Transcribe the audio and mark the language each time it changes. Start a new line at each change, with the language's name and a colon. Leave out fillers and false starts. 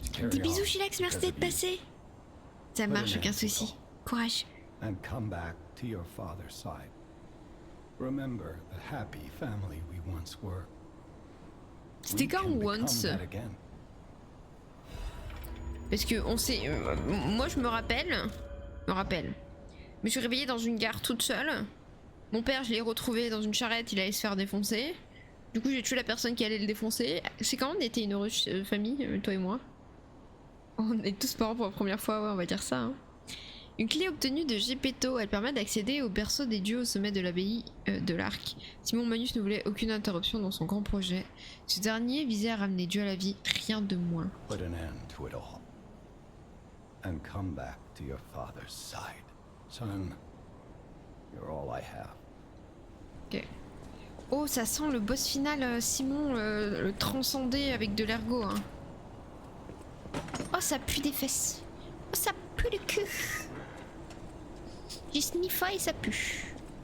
French: Des bisous, Chilax, merci d'être passé. Ça marche, aucun souci. Courage.
English: And come back to your father's side. Remember the happy family we once were.
French: C'était quand once? Parce que on sait, moi je me rappelle, je me suis réveillée dans une gare toute seule. Mon père, je l'ai retrouvé dans une charrette, il allait se faire défoncer. Du coup, j'ai tué la personne qui allait le défoncer. C'est quand on était une heureuse famille, toi et moi. On est tous parents pour la première fois, ouais, on va dire ça. Hein. Une clé obtenue de Gepetto, elle permet d'accéder au berceau des dieux au sommet de l'abbaye de l'Arc. Simon Manus ne voulait aucune interruption dans son grand projet. Ce dernier visait à ramener Dieu à la vie, rien de moins.
English: Put an end to it all. And come back to your father's side. Son, you're all I have.
French: Ok. Oh, ça sent le boss final, Simon, le transcender avec de l'ergot. Hein. Oh, ça pue des fesses. Oh, ça pue le cul. J'ai sniffé et ça pue.